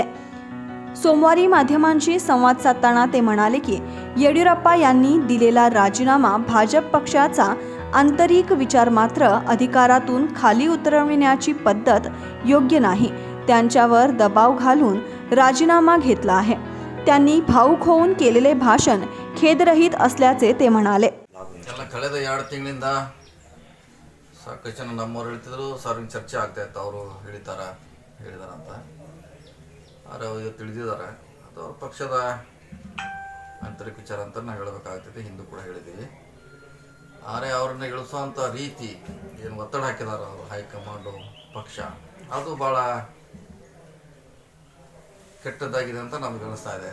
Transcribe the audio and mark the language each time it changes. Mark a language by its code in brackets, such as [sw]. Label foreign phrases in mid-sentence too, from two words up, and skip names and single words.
[mr] सोमवारी माध्यमांशी संवाद साधताना ते म्हणाले की येडियुराप्पा यांनी दिलेला राजीनामा भाजप पक्षाचा आंतरिक विचार मात्र अधिकारातून खाली उतरविण्याची पद्धत योग्य नाही. त्यांच्यावर दबाव घालून राजीनामा घेतला आहे. त्यांनी भाऊक होऊन केलेले भाषण खेदरहित असल्याचे ते म्हणाले. [kn] ಕಳೆದ 2 ತಿಂಗಳಿಂದ ಸಾಕಷ್ಟು ಜನ ನಮ್ಮವ್ರು ಹೇಳ್ತಿದ್ರು, ಸಾರ್ವಜನಿಕ ಚರ್ಚೆ ಆಗ್ತಾ ಇತ್ತು, ಅವರು ಹೇಳಿದಾರಂತ. ಆದರೆ ಅವ್ರಿಗೆ ತಿಳಿದಿದ್ದಾರೆ, ಅದು ಅವ್ರ ಪಕ್ಷದ ಆಂತರಿಕ ವಿಚಾರ ಅಂತ ನಾವು ಹೇಳಬೇಕಾಗ್ತದೆ. ಹಿಂದೂ ಕೂಡ ಹೇಳಿದ್ದೀವಿ. ಆದರೆ ಅವ್ರನ್ನ ಇಳಿಸುವಂಥ ರೀತಿ ಏನು ಒತ್ತಡ ಹಾಕಿದಾರೆ ಅವರು ಹೈಕಮಾಂಡು ಪಕ್ಷ, ಅದು ಭಾಳ ಕೆಟ್ಟದ್ದಾಗಿದೆ ಅಂತ ನಮ್ಗೆ ಅನಿಸ್ತಾ ಇದೆ.